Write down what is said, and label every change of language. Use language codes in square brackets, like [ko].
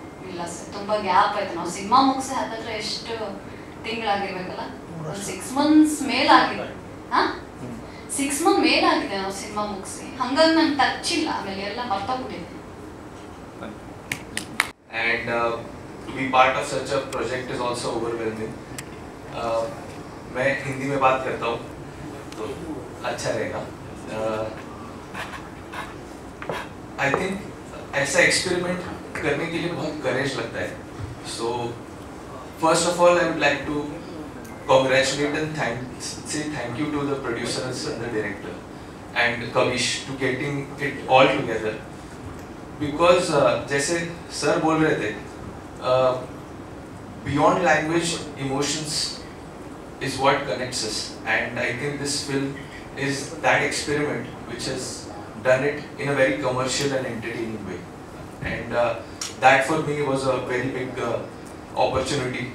[kn] ಇಲ್ಲ ಸರ್, ತುಂಬ ಗ್ಯಾಪ್ ಆಯಿತು. ನಾವು ಸಿನಿಮಾ ಮುಗಿಸಿ ಹತ್ತತ್ರ ಎಷ್ಟು ತಿಂಗಳಾಗಿರ್ಬೇಕಲ್ಲ, 6 months ಮೇಲಾಗಿದೆ. ಹಾಂ, 6 months ಮೇಲಾಗಿದೆ ನಾವು ಸಿನಿಮಾ ಮುಗಿಸಿ. ಹಂಗಾಗಿ ನಂಗೆ ಟಚ್ ಇಲ್ಲ, ಆಮೇಲೆ ಎಲ್ಲ ಮರ್ತೋಗ್ಬಿಟ್ಟಿದೆ. [en] And to be part of such a project is also overwhelming. [hi] मैं हिंदी में बात करता हूँ तो अच्छा रहेगा. [en] I think [hi] ऐसा एक्सपेरिमेंट करने के लिए बहुत करेज लगता है. [en] So first of all, I would like to congratulate and say thank you to the producers and the director and Kavish to getting it all together. Because [hi] जैसे सर बोल रहे थे, [en] beyond language, emotions is what connects us, and I think this film is that experiment which has done it in a very commercial and entertaining way, and that for me was a very big opportunity.